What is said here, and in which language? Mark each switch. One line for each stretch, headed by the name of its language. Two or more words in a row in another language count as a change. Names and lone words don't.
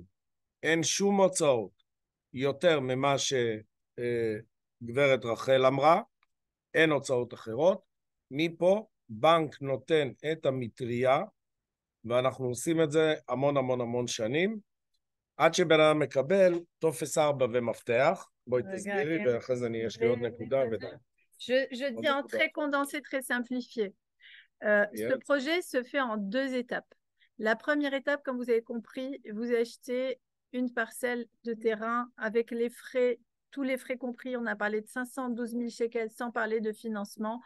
Hebrew: אין שום הוצאות יותר ממה שגברת רחל אמרה, אין הוצאות אחרות. מפה בנק נותן את המטריה, ואנחנו עושים את זה המון שנים, עד שבן אדם מקבל טופס 4 ומפתח. בואי תסבירי, ואחרי זה יש לי עוד נקודה ודי.
French: Je dis en très condensé, très simplifié. Ce projet se fait en 2 étapes. La première étape, comme vous avez compris, vous achetez une parcelle de terrain avec les frais, tous les frais compris. On a parlé de 512 000 shekels sans parler de financement.